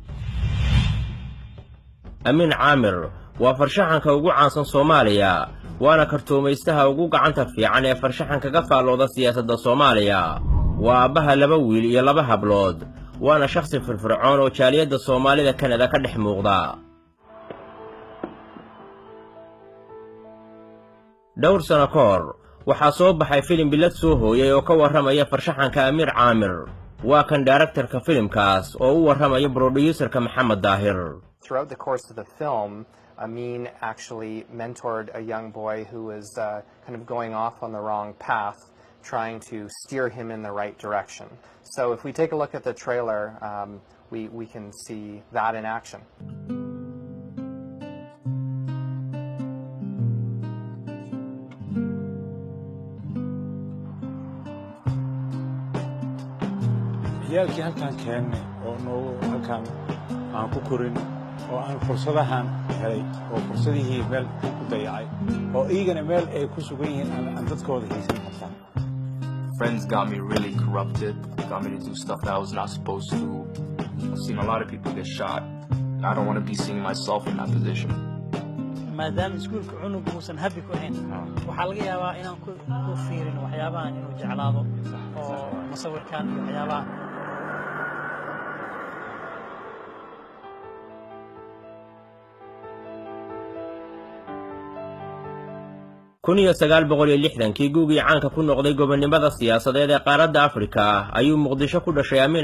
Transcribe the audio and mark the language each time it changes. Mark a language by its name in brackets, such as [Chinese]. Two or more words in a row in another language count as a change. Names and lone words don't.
[Somali] Amiin Caamir waa farshaxanka ugu caansan Soomaaliya waana kartoomaystaha ugu gacanta fiican ee farshaxanka ka faalooda siyaasadda Soomaaliya waa aabbaha laba wiil iyo laba hablood waana shakhsi firfircoon oo jaaliyadda Soomaalida Kanada ka dhex muuqda dhowr sano ka hor waxaa soo baxay filim bilad soo hooyay oo ka warramaya farshaxanka Amiin Caamir waa kan directorka filimkaas oo u warramaya producerka Maxamed Daahir [English] Throughout the course of the film Amiin actually mentored a young boy who was kind of going off on the wrong path, trying to steer him in the right direction. So if we take a look at the trailer, we can see that in action. [Somali] ciyaalkii halkaan keennay oo noo halkaan aan ku korin oo aan fursadahan helay oo fursadihii meel ku dayacay oo iigana meel ay ku sugan yihiin aan dadkooda haysan xataa [English] friends got me really corrupted got me to do stuff that I was not supposed to I've seen a lot of people get shot and I don't want to be seeing myself in that position [Somali] maadaama iskuulka cunug uusan habi ku ahayn waxaa laga yaabaa inaan ku fiirin waxyaabahan inuu jeclaado oo masawirkan iyo waxyaabaha kun iyo 960kii guugii caanka ku noqday gobonimada siyaasadeed ee qaaradda Afrika ayuu Muqdisho ku dhashay Amiin